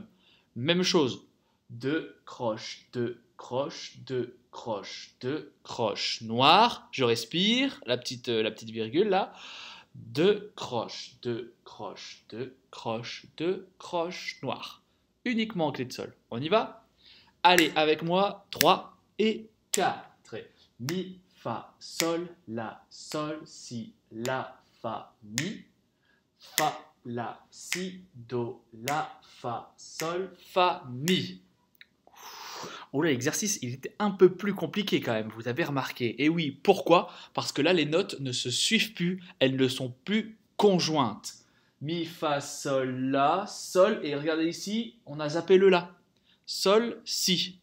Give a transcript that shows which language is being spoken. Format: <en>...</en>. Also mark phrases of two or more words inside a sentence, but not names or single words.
<fr>Même chose, 2 croches, 2 croches, 2 croches, 2 croches noires. Je respire, la petite virgule là. 2 croches, 2 croches, 2 croches, 2 croches noires. Uniquement en clé de sol. On y va? Allez, avec moi, 3 et 4. Mi, Fa, Sol, La, Sol, Si, La, Fa, Mi. Fa, La, Si, Do, La, Fa, Sol, Fa, Mi. Oh là, l'exercice, il était un peu plus compliqué quand même, vous avez remarqué. Et oui, pourquoi? Parce que là, les notes ne se suivent plus, elles ne sont plus conjointes. Mi, Fa, Sol, La, Sol, et regardez ici, on a zappé le La. Sol, Si.</fr>